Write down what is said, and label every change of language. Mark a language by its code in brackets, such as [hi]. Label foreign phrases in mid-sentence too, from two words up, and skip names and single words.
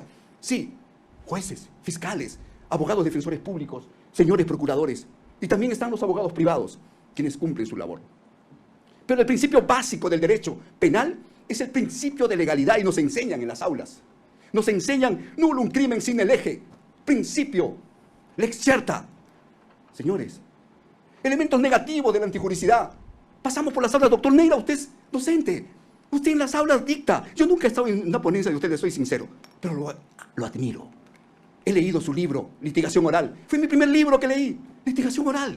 [es] Sí, jueces, fiscales, abogados defensores públicos, señores procuradores, y también están los abogados privados, quienes cumplen su labor. Pero el principio básico del derecho penal es el principio de legalidad y nos enseñan en las aulas. Nos enseñan [la] nullum crimen sine lege, [es] principio, [la] lex certa. [es] Señores, elementos negativos de la antijuricidad. Pasamos por las aulas, doctor Neira, usted es docente. Usted en las aulas dicta. Yo nunca he estado en una ponencia de ustedes, soy sincero, pero lo admiro. He leído su libro, Litigación Oral. Fue mi primer libro que leí, Litigación Oral.